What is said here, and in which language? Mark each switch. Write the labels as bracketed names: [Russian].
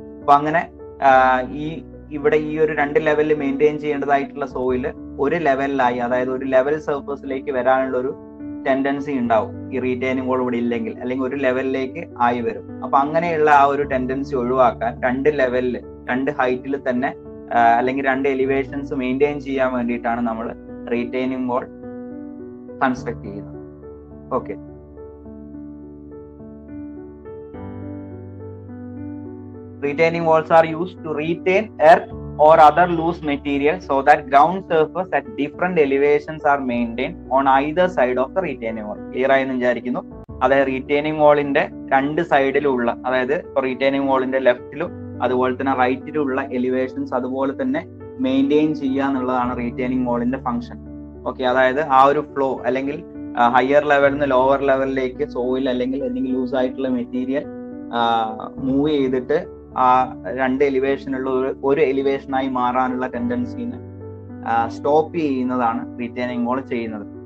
[Malayalam] അപ്പൊ അങ്ങനെ ഇവിടെ ഈ ഒരു രണ്ട് ലെവലിൽ മെയിൻറ്റെയിൻ ചെയ്യേണ്ടതായിട്ടുള്ള സോയില് ഒരു ലെവലിലായി, അതായത് ഒരു ലെവൽ സർഫസിലേക്ക് വരാനുള്ള ഒരു ടെൻഡൻസി ഉണ്ടാവും ഈ റീറ്റെയിനിങ് വാൾ ഇവിടെ ഇല്ലെങ്കിൽ, അല്ലെങ്കിൽ ഒരു ലെവലിലേക്ക് ആയി വരും. അപ്പൊ അങ്ങനെയുള്ള ആ ഒരു ടെൻഡൻസി ഒഴിവാക്കാൻ രണ്ട് ലെവലിൽ, രണ്ട് ഹൈറ്റിൽ തന്നെ അല്ലെങ്കിൽ രണ്ട് എലിവേഷൻസ് മെയിൻറ്റെയിൻ ചെയ്യാൻ വേണ്ടിയിട്ടാണ് നമ്മൾ റീറ്റെയിനിങ് വാൾ കൺസ്ട്രക്ട് ചെയ്യുന്നത്. [English] Okay, retaining walls are used to retain earth or other loose material so that ground surface at different elevations are maintained on either side of the retaining wall. [Malayalam] Clear ആയെന്ന് വിചാരിക്കുന്നു. അതായത് retaining വാളിന്റെ രണ്ട് സൈഡിലുള്ള, അതായത് ഇപ്പൊ retaining വാളിന്റെ ലെഫ്റ്റിലും അതുപോലെ തന്നെ റൈറ്റിലും ഉള്ള എലിവേഷൻസ് അതുപോലെ തന്നെ മെയിൻറ്റെയിൻ ചെയ്യുക എന്നുള്ളതാണ് റീറ്റെയിനിങ് വാളിന്റെ ഫംഗ്ഷൻ. ഓക്കെ, അതായത് ആ ഒരു ഫ്ലോ അല്ലെങ്കിൽ ഹയർ ലെവലിൽ നിന്ന് ലോവർ ലെവലിലേക്ക് സോയിൽ അല്ലെങ്കിൽ എന്തെങ്കിലും ലൂസ് ആയിട്ടുള്ള മെറ്റീരിയൽ മൂവ് ചെയ്തിട്ട് ആ രണ്ട് എലിവേഷനുള്ള ഒരു എലിവേഷനായി മാറാനുള്ള ടെൻഡൻസിനെ സ്റ്റോപ്പ് ചെയ്യുന്നതാണ് റീറ്റെയിനിങ് വാൾ ചെയ്യുന്നത്.